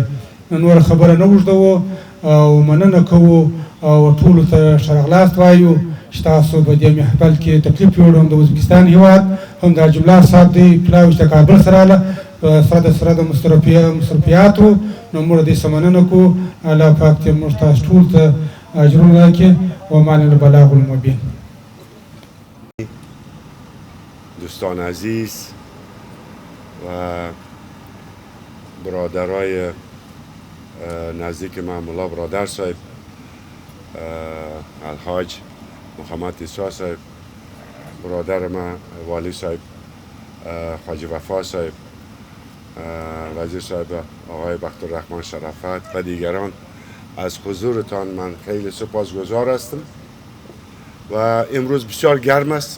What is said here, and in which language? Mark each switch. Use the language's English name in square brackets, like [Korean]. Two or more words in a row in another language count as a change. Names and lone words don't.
[Pashto] نور خبره نه اوږدوو او مننه کوو او ټولو ته ښه راغلاست وایو چې تاسو په دې محفل کې تکلیف یوړ هم د ازبکستان هیواد هم د حاجي ملا صاحب دی پلاوي چې د کابل سره راغله سره د مصرفیاتو. نو موږ دې څه مننه کوو. الله پاک دې موږ تاسو ټول ته اجرونه راکړي. [Arabic] ومن البلاغ المبین. [Persian] دوستان عزیز و برادرای نزدیک من، ملا برادر صاحب، الحاج محمد عیسی صاحب، برادر من والی صاحب، حاجی وفا صاحب، وزیر صاحب آقای بختالرحمن شرافت و دیگران، از حضورتان من خیلی سپاسگزار هستم و امروز بسیار گرم است.